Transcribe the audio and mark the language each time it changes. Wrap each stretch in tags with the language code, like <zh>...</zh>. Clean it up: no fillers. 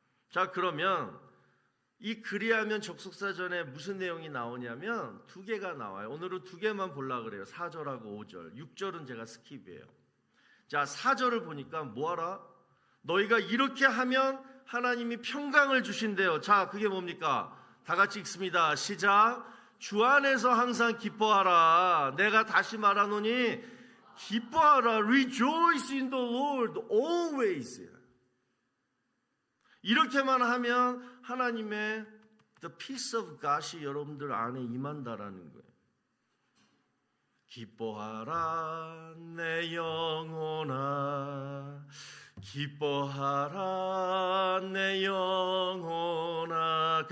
<ko>자, 그러면 이 그리하면 접속사전에 무슨 내용이 나오냐면 두 개가 나와요. 오늘은 두 개만 보려고 그래요. 4절하고 5절. 6절은 제가 스킵이에요. 자, 4절을 보니까 뭐하라? 너희가 이렇게 하면 하나님이 평강을 주신대요. 자, 그게 뭡니까? 다 같이 읽습니다. 시작. 주 안에서 항상 기뻐하라. 내가 다시 말하노니 기뻐하라.</ko> <en>Rejoice in the Lord always.</en> <ko>이렇게만 하면 하나님의</ko> <en>the peace of God</en> <ko>이 여러분들 안에 임한다라는 거예요. 기뻐하라 내 영혼아, 기뻐하라 내 영혼아.</ko>